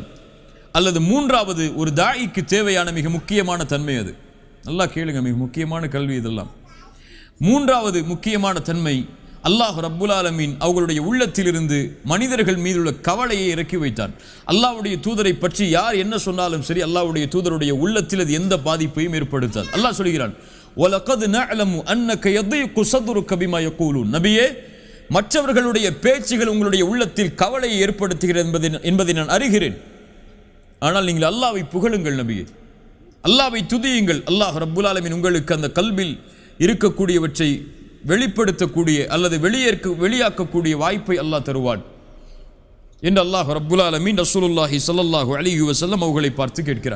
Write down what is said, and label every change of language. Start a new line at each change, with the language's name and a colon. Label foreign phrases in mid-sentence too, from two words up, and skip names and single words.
Tamil: அல்லது மூன்றாவது ஒரு தாயிக்கு தேவையான மிக முக்கியமான தன்மை, அது நல்லா கேளுங்க, மிக முக்கியமான கல்வி இதெல்லாம். மூன்றாவது முக்கியமான தன்மை,
Arabic: الله رب العالمين
Tamil: அவர்களுடைய உள்ளத்திலிருந்து மனிதர்கள் மீதுள்ள கவலையை இறக்கி வைத்தான். அல்லாஹ்வுடைய தூதரை பற்றி யார் என்ன சொன்னாலும் சரி, அல்லாஹ்வுடைய தூதருடைய உள்ளத்தில் அது எந்த பாதிப்பையும் ஏற்படுத்தாது. அல்லாஹ் சொல்கிறான்,
Arabic: وَلَقَدْ نَعْلَمُ أَنَّكَ يَضِيقُ صَدْرُكَ بِمَا يَقُولُونَ.
Tamil: நபியே, மற்றவர்களுடைய பேச்சுகள் உங்களுடைய உள்ளத்தில் கவலையை ஏற்படுத்துகிறது என்பதை நான் அறிகிறேன். ஆனால் நீங்கள் அல்லாஹ்வை புகழுங்கள் நபியே, அல்லாஹ்வை துதியுங்கள்.
Arabic: الله رب العالمين
Tamil: உங்களுக்கு அந்த கல்பில் இருக்கக்கூடியவற்றை வெளிப்படுத்தக்கூடிய அல்லது வெளியாக்கக்கூடிய வாய்ப்பை அல்லாஹ் தருவான் என்று
Arabic: الله رب العالمين رسول الله صلى الله عليه وسلم
Tamil: அவர்களை பார்த்து கேட்கிறான்.